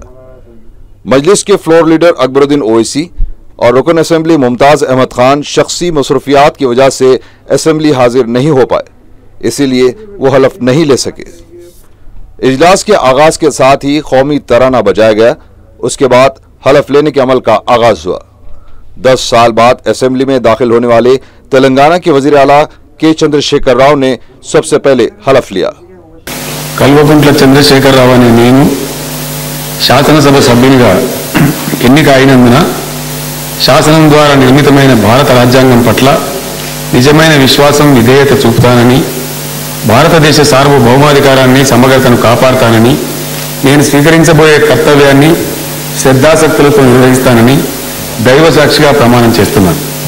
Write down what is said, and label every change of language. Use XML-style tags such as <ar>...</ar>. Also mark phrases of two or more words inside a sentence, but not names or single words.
<ur>مجلس کے</ur> <en>floor leader</en> <ur>اکبر الدین اویسی اور رکن اسمبلی ممتاز احمد خان شخصی مصروفیات کی وجہ سے اسمبلی حاضر نہیں ہو پائے، اسی لیے وہ حلف نہیں لے سکے۔ اجلاس کے آغاز کے ساتھ ہی قومی ترانہ بجایا گیا۔ اس کے بعد حلف لینے کے عمل کا آغاز ہوا۔ 10 سال بعد اسمبلی میں داخل ہونے والے تلنگانہ کے وزیر اعلیٰ کے چندر شیکھر راؤ نے سب سے پہلے حلف لیا۔</ur> <te>కల్వకుంట్ల చంద్రశేఖరరావు అనే నేను శాసనసభ సభ్యునిగా ఎన్నిక అయినందున శాసనం ద్వారా నిర్మితమైన భారత రాజ్యాంగం పట్ల నిజమైన విశ్వాసం విధేయత చూపుతానని, భారతదేశ సార్వభౌమాధికారాన్ని సమగ్రతను కాపాడుతానని, నేను స్వీకరించబోయే కర్తవ్యాన్ని శ్రద్ధాసక్తులతో నిర్వహిస్తానని దైవ సాక్షిగా ప్రమాణం చేస్తున్నాను।</te>